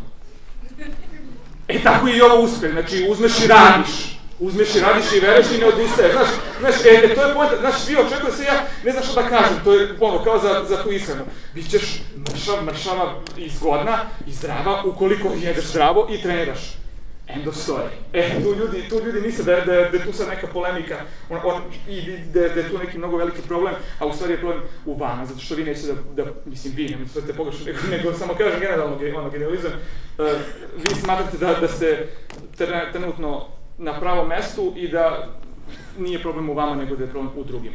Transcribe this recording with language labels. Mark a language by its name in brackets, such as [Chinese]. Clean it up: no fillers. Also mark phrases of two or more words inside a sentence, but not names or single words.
[Serbian] E tako i ovo uspe, znači uzmeš i radiš i veruješ i ne odustaješ, znaš, to je poenta, znaš, svi očekuju se ja, ne znam što da kažem, to je ono, kao za tu ishranu. Bićeš mršava i zgodna i zdrava ukoliko jedeš zdravo i treniraš. [English] End of story. [Serbian] Tu ljudi misle da je tu sad neka polemika i da je tu neki mnogo veliki problem, a u stvari je problem u vama, zato što vi nećete da mislim vi, nemojte sve te pogrešno, nego samo kažem generalizam, vi smatrate da ste trenutno na pravom mestu i da nije problem u vama, nego da je problem u drugima.